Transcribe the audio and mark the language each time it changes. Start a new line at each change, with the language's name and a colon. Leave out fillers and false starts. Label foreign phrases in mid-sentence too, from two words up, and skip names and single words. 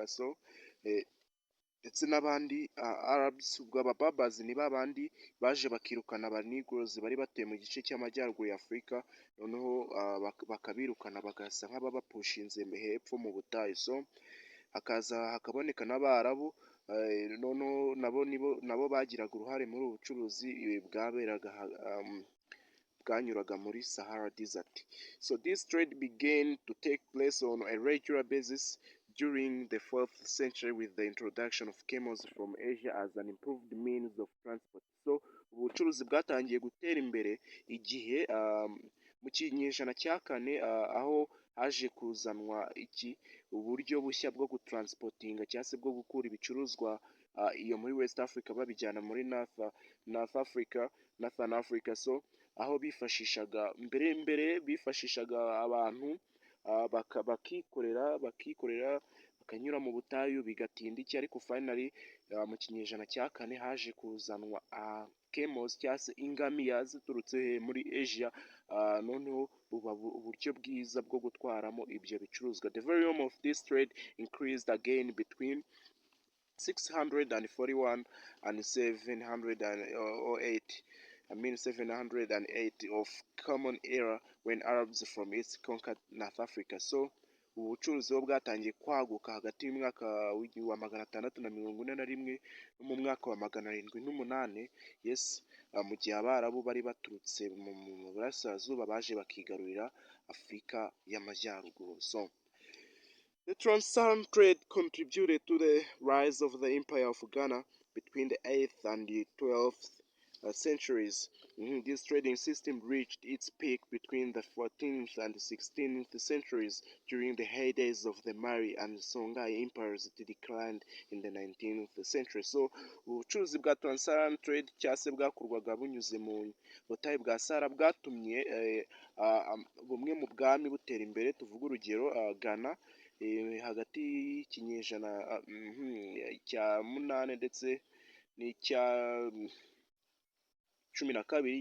Kinyarwanda: So ndetse n'abandi Arabs, ubwo Berbers ni babandi baje bakirukana aba Negroes bari batuye mu gice cy'amajyaruguru ya Afurika, noneho bakabirukana bagasa nk'ababapushinze hepfo mu butayu. So hakaboneka n'abarabu, noneho nabo bagiraga uruhare muri ubu bucuruzi bwanyuraga muri Sahara Desert.
English: So this trade began to take place on a regular basis during the 4th century with the introduction of camels from Asia as an improved means of transport.
Kinyarwanda: So ubucuruzi bwatangiye gutera imbere igihe mu kinyejana cya kane, aho haje kuzanwa uburyo bushya bwo gutransportinga cyangwa se bwo gukura ibicuruzwa iyo muri West Africa babijyana muri Northern Africa. So aho bifashishaga mbere bifashishaga abantu bakikorera bakanyura mu butayu bigatinda iki, ariko finally mu kinyejana cya kane haje kuzanwa camels cyangwa se ingamiya ziturutse muri Asia, noneho buba uburyo bwiza bwo gutwaramo ibyo bicuruzwa.
English: The volume of this trade increased again between 641 and 708. 708 of Common Era when Arabs from East conquered North Africa.
Kinyarwanda: So ubu bucuruzi bo bwatangiye kwaguka hagati y'umwaka wa 641 no mu mwaka wa 708. Yes, mu gihe abarabu bari baturutse mu burasirazuba baje bakigarurira Afurika y'Amajyaruguru.
English: So the Trans-Saharan trade contributed to the rise of the Empire of Ghana between the 8th and the 12th centuries. This trading system reached its peak between the 14th and 16th centuries during the heydays of the Mali and Songhai empires. It declined in the 19th century.
Kinyarwanda: So ubucuruzi bwa Trans-Saharan trade cyangwa se bwakorwaga bunyuze mu butayu bwa Sahara bwatumye bumwe mu bwami butera imbere. Tuvuga urugero Ghana hagati y'ikinyejana cya 8 ndetse n'icya 12.